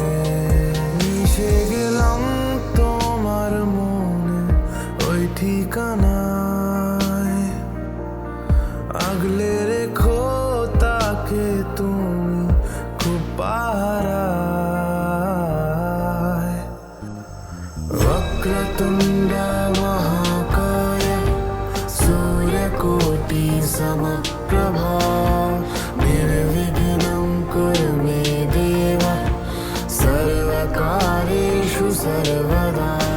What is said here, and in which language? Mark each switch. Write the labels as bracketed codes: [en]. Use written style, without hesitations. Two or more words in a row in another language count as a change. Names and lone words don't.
[bn] মিশে গেলাম তোমার মনে ওই ঠিকানায়, আগলে রেখো তাকে তুমি খুব পাহারায়। [sa] वक्रतुण्ड महाकाय सूर्यकोटि समप्रभा निर्विघ्नं कुरु मे देव सर्वकार्येषु सर्वदा।